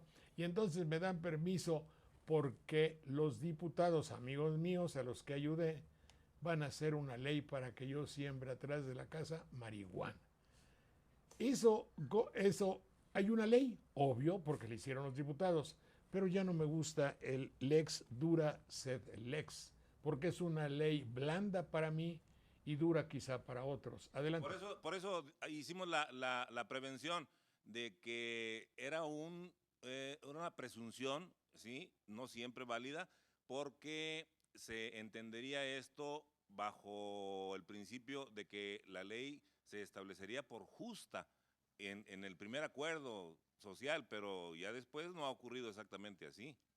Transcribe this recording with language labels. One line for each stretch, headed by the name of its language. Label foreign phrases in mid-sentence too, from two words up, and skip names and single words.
Spanish: Y entonces me dan permiso porque los diputados, amigos míos, a los que ayudé, van a hacer una ley para que yo siembre atrás de la casa marihuana. Eso, hay una ley, obvio, porque le hicieron los diputados, pero ya no me gusta el
Latin: lex dura sed lex,
Spanish: porque es una ley blanda para mí y dura quizá para otros. Adelante. Por eso hicimos la prevención de que era una presunción, ¿sí? No siempre válida, porque se entendería esto bajo el principio de que la ley se establecería por justa en el primer acuerdo social, pero ya después no ha ocurrido exactamente así.